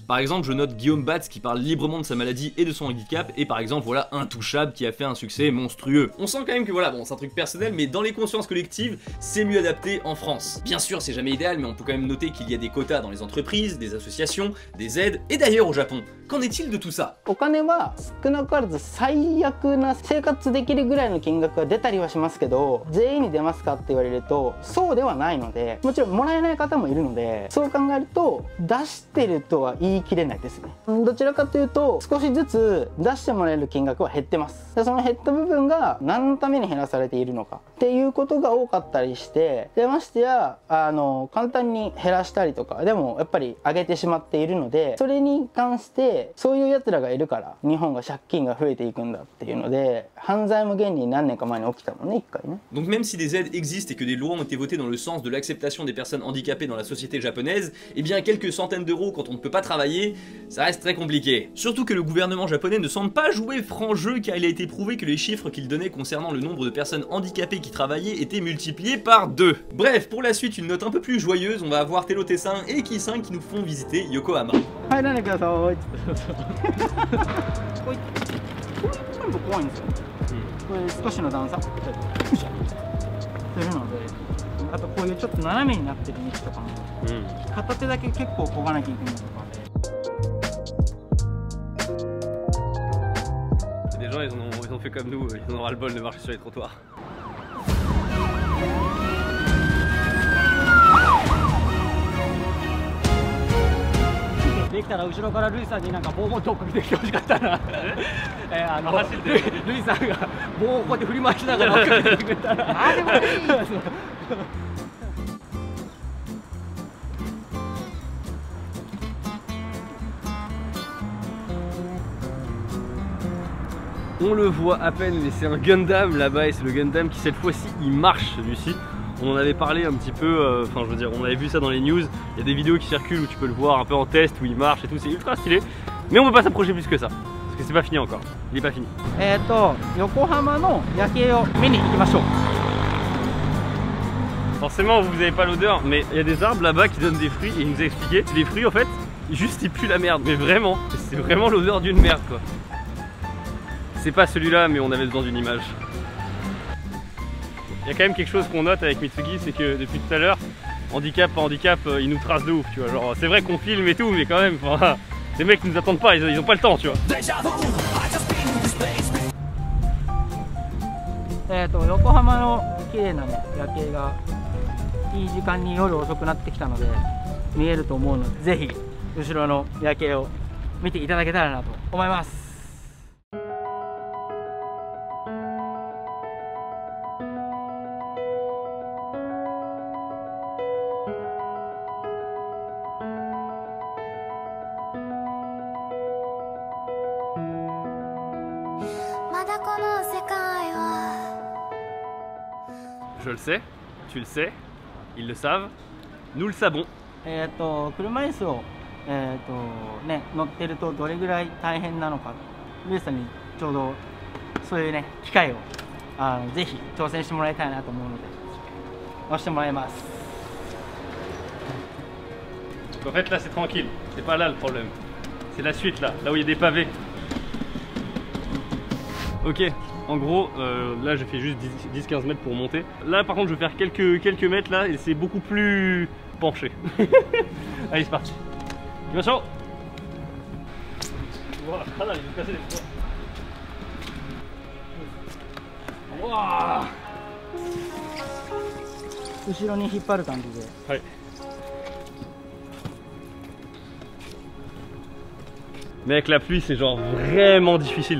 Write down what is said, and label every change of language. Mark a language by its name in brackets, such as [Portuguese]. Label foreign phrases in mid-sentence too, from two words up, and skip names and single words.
[French] Par exemple, je note Guillaume Batz qui parle librement de sa maladie et de son handicap, et par exemple, voilà Intouchable qui a fait un succès monstrueux. On sent quand même que voilà, bon, c'est un truc personnel, mais dans les consciences collectives, c'est mieux adapté en France. Bien sûr, c'est jamais idéal, mais on peut quand même noter qu'il y a des quotas dans les entreprises, des associations, des aides, et d'ailleurs au Japon. Qu'en est-il de tout ça? [Japanese] お金は少なからず最悪な生活できるぐらいの金額が出たりはしますけど、全員に出ますかって言われるとそうではないので、もちろんもらえない方もいるので、そう考えると出してるとは言い切れないですね。どちらかというと少しずつ出してもらえる金額は減ってます。でその減った部分が何のために減らされているのかっていうことが多かったりして、でましてや簡単に減らしたりとかでもやっぱり上げてしまっているので、それに関してそういうやつらがいるから日本が借金が増えていくんだっていうので、犯罪も現に何年か前に起きたもんね、一回ね。 [French] Donc même si des aides existent et que des lois ont été votées dans le sens de l'acceptation des personnes handicapées dans la société japonaise, eh bien quelques centaines d'euros quand on ne peut pas travailler, ça reste très compliqué. Surtout que le gouvernement japonais ne semble pas jouer franc jeu, car il a été prouvé que les chiffres qu'il donnait concernant le nombre de personnes handicapées qui travaillaient étaient multipliés par 2. Bref, pour la suite, une note un peu plus joyeuse, on va avoir Telo Tessin et Ki-san qui nous font visiter Yokohama. [Japanese] 入らないでください。これ全部怖いんですよ。これ少しの段差。するので。あとこういうちょっと斜めになってる道とかも、片手だけ結構漕がなきゃいけないとかで。 [French] Les gens ils ont fait comme nous, ils ont ras le bol de marcher sur les trottoirs. [Japanese] できたら後ろからルイさんになんか棒も遠く見てきてほしかったな。ルイさんが棒をこうやって振り回しながら追っかけてくれたら。あでもいい。 [French] On le voit à peine, mais c'est un Gundam là-bas et c'est le Gundam qui cette fois-ci il marche celui-ci. On en avait parlé un petit peu, enfin je veux dire on avait vu ça dans les news, il y a des vidéos qui circulent où tu peux le voir un peu en test, où il marche et tout, c'est ultra stylé. Mais on peut pas s'approcher plus que ça, parce que c'est pas fini encore, il est pas fini. [Japanese] 横浜の夜景を見に行きましょう。 [French] Forcément vous avez pas l'odeur, mais il y a des arbres là-bas qui donnent des fruits et il nous a expliqué, les fruits en fait, juste ils puent la merde, mais vraiment, c'est vraiment l'odeur d'une merde quoi. C'est pas celui-là, mais on avait besoin d'une image. Il y a quand même quelque chose qu'on note avec Mitsugi, c'est que depuis tout à l'heure, handicap pas handicap, il nous trace de ouf, tu vois. Genre, c'est vrai qu'on filme et tout, mais quand même, enfin, les mecs nous attendent pas, ils ont pas le temps, tu vois. [Japanese] 横浜の綺麗なね夜景がいい時間に夜遅くなってきたので見えると思うので、ぜひ後ろの夜景を見ていただけたらなと思います。 [French] Je le sais, tu le sais, ils le savent, nous le savons. [Japanese] 車椅子をね乗ってるとどれぐらい大変なのか、ルイさんにちょうどそういうね機会をぜひ挑戦してもらいたいなと思うので押してもらいます。 [French] En fait là c'est tranquille, c'est pas là le problème, c'est la suite là où il y a des pavés. Ok, en gros, là j'ai fait juste 10-15 mètres pour monter. Là par contre je vais faire quelques mètres là et c'est beaucoup plus penché. Allez c'est parti. Attention. Voilà, il va casser les fois. Waouh. [Japanese] 後ろに引っ張る感じで。はい。 [French] Mais avec la pluie c'est genre vraiment difficile.